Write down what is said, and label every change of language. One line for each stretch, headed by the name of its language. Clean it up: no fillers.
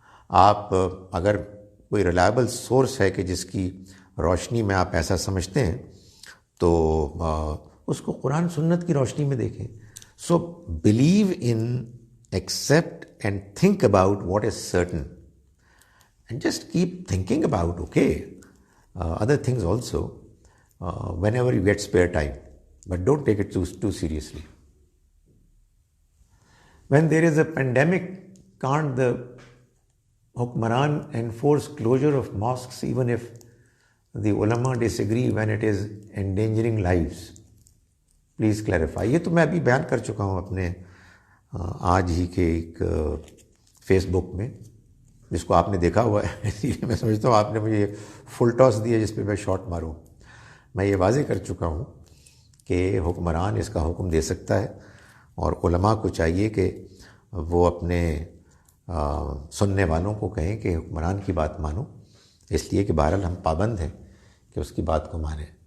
Urdu: آپ اگر کوئی ریلائبل سورس ہے کہ جس کی روشنی میں آپ ایسا سمجھتے ہیں تو اس کو قرآن سنت کی روشنی میں دیکھیں۔
English: So believe in, accept and think about what is certain and just keep thinking about okay other things also whenever you get spare time, but don't take it too seriously. When there is a pandemic, can't the Hukmaran enforce closure of mosques even if the ulama disagree when it is endangering lives? Please clarify.
Urdu: یہ تو میں ابھی بیان کر چکا ہوں اپنے آج ہی کے ایک فیس بک میں۔ جس کو آپ نے دیکھا ہوا ہے، اسی لیے میں سمجھتا ہوں آپ نے مجھے فل ٹاس دیا جس پہ میں شاٹ ماروں. میں یہ واضح کر چکا ہوں کہ حکمران اس کا حکم دے سکتا ہے، اور علماء کو چاہیے کہ وہ اپنے سننے والوں کو کہیں کہ حکمران کی بات مانو، اس لیے کہ بہرحال ہم پابند ہیں کہ اس کی بات کو مانیں.